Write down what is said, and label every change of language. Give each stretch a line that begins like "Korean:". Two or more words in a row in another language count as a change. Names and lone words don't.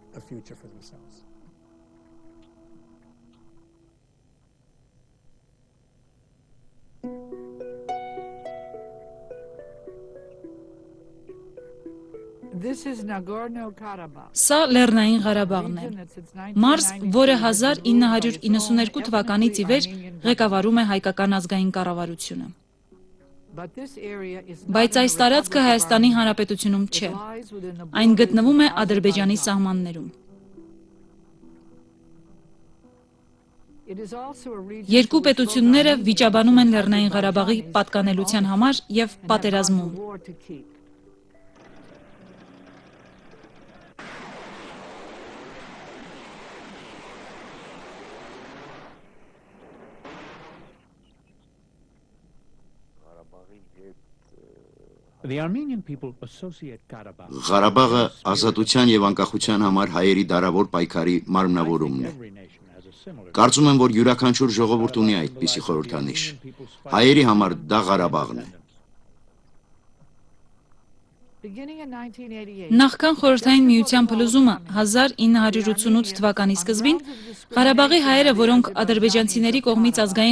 English: This is Nagorno-Karabakh.
Armenian: Սա Լեռնային Ղարաբաղն է։ Մարս, որը 1992 թվականից ի վեր ղեկավարում է հայկական ազգային կառավարությունը։
English: But this area is
Armenian: Բայց այս տարածքը Հայաստանի Հանրապետությունում չէ։ Այն գտնվում է Ադրբեջանի սահմաններում։ Երկու պետությունները վիճաբանում են Լեռնային Ղարաբաղի պատկանելության համար եւ պատերազմում։
English: The Armenian people associate Karabakh
Armenian: Ղարաբաղը ազատության եւ անկախության համար հայերի դարավոր պայքարի մարմնավորումն է։
English: every nation has a similar
Armenian: Կարծում եմ, որ յուրաքանչյուր ժողովուրդ ունի այդպիսի խորհրդանիշ։ Հայերի համար դա Ղարաբաղն է։ Նախքան խորհրդային միության փլուզումը 1988 թվականի սկզբին Ղարաբաղի հայերը, որոնք ադրբեջանցիների կողմից ազգային